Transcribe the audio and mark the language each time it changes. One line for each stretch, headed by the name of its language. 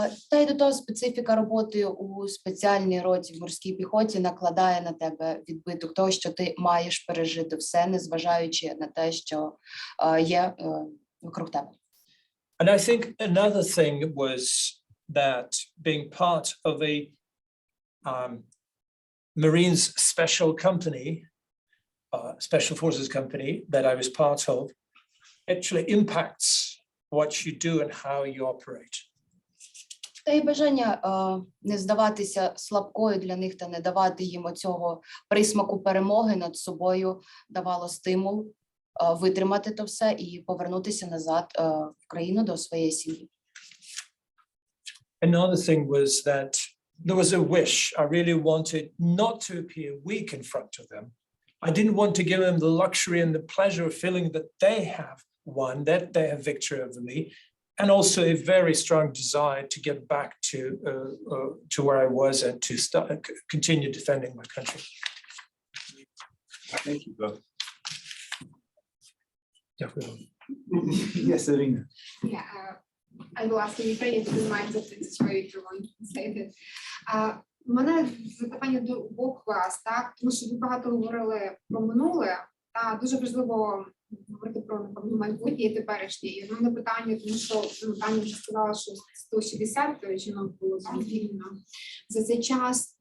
Ukrainian: Та й до того специфіка роботи у спеціальній роті в морській піхоті накладає на тебе відбиток того, що ти маєш пережити все, незважаючи на те, що є вокруг тебе.
English: And I think another thing was that being part of a Marines special company, special forces company that I was part of, actually impacts what you do and how you operate.
Ukrainian: Та й бажання не здаватися слабкою для них та не давати їм оцього присмаку перемоги над собою давало стимул витримати то все і повернутися назад в країну до своєї сім'ї.
English: Another thing was that there was a wish. I really wanted not to appear weak in front of them. I didn't want to give them the luxury and the pleasure of feeling that they have won, that they have victory over me, and also a very strong desire to get back to where I was and to continue defending my country. Thank you both. Definitely. Yes, Irina. Yeah, I will ask in Ukrainian to remind that it's very everyone say that.
Ukrainian: У мене запитання до обох вас, так, тому що ви багато говорили про минуле, та дуже важливо говорити про, напевно, майбутнє і теперішнє. І в мене питання, тому що Таня вже сказала, що 160 жінок було звільнено за цей час.